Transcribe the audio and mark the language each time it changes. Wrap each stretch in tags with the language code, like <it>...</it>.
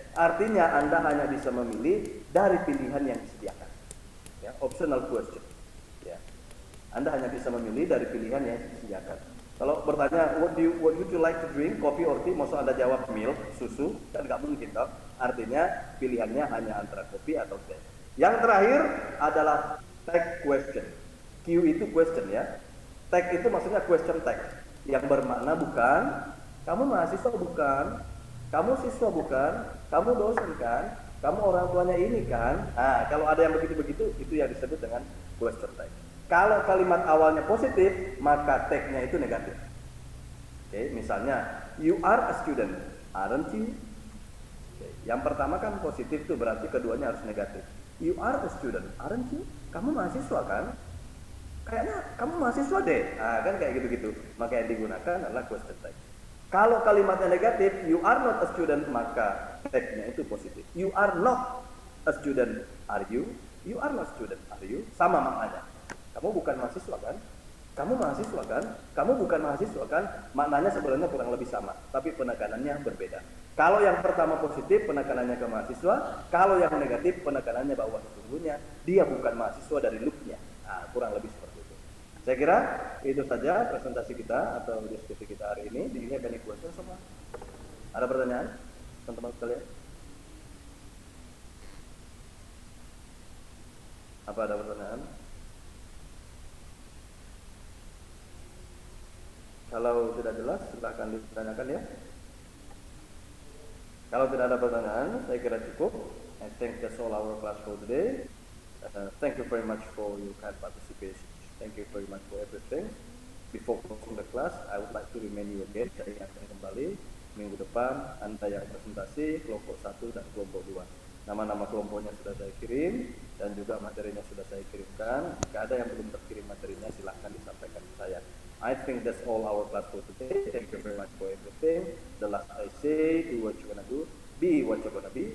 <id>Artinya Anda hanya bisa memilih dari pilihan yang disediakan. Ya, optional question. Ya. Anda hanya bisa memilih dari pilihan yang disediakan. Kalau bertanya,</id> <en>what would you like to drink?</en> <id>Kopi</id> <en>or tea?</en> <id>Maksud Anda jawab</id> <en>milk,</en> <id>susu? Kan nggak mungkin, toh. Artinya pilihannya hanya antara kopi atau teh. Yang terakhir adalah tag question. Q itu question ya. Tag itu maksudnya question tag. Yang bermakna bukan, kamu mahasiswa bukan, kamu siswa bukan, kamu dosen kan, kamu orang tuanya ini kan. Nah, kalau ada yang begitu-begitu, itu yang disebut dengan question tag. Kalau kalimat awalnya positif, maka tag-nya itu negatif. Oke, misalnya,</id> <en>you are a student, aren't you?</en> <id>Oke, yang pertama kan positif tuh, berarti keduanya harus negatif.</id> <en>You are a student, aren't you?</en> <id>Kamu mahasiswa kan? Kayaknya kamu mahasiswa deh. Nah, kan kayak gitu-gitu. Maka yang digunakan adalah question tag. Kalau kalimatnya negatif,</id> <en>you are not a student,</en> <id>maka tag-nya itu positif.</id> <en>You are not a student, are you? You are not a student, are you?</en> <id>Sama maknanya. Kamu bukan mahasiswa kan? Kamu mahasiswa kan? Kamu bukan mahasiswa kan? Maknanya sebenarnya kurang lebih sama, tapi penekanannya berbeda. Kalau yang pertama positif, penekanannya ke mahasiswa. Kalau yang negatif, penekanannya bahwa sesungguhnya dia bukan mahasiswa dari look-nya. Nah, kurang lebih seperti itu. Saya kira itu saja presentasi kita atau diskusi kita hari ini.</id> <en>Do you have any questions</en> <id>semua? Ada pertanyaan, teman-teman sekalian? Apa ada pertanyaan? Kalau tidak jelas, silakan ditanyakan ya. Kalau tidak ada pertanyaan, saya kira cukup.</id> <en>I think that's all our class for today. Thank you very much for your kind participation. Thank you very much for everything. Before closing the class, I would like to remind you again,</en> <id>saya ingatkan kembali, minggu depan Anda yang presentasi kelompok 1 dan kelompok 2. Nama-nama kelompoknya sudah saya kirim dan juga materinya sudah saya kirimkan. Jika ada yang belum terkirim materinya, silahkan disampaikan ke saya.</id> <en>I think that's all our class for today. Thank you very much for everything. The last I say, do what you're gonna do, be what you're gonna be.</en>